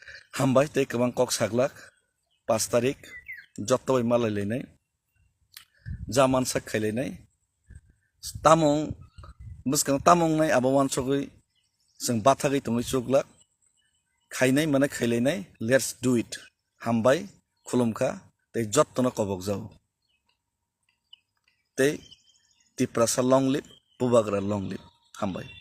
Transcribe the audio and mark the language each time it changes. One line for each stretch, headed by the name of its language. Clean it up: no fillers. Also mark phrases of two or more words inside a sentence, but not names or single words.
Kok Borok: हामबाय तै गोबां कक साग्लाक 5 तारिख जत्तबाय मालायलायनाय जामान साखायलायनाय तामं बुसखां तामंनाय आबावान सगै जों बाथागै तङै चुगलाक खायनाय माने खायलायनाय
English: let's do it
Kok Borok: हामबाय खुलुमखा तै जत्तनो कबक जाव तै तिप्रासा
English: long live
Kok Borok: बुबाग्रा
English: long live
Kok Borok: हामबाय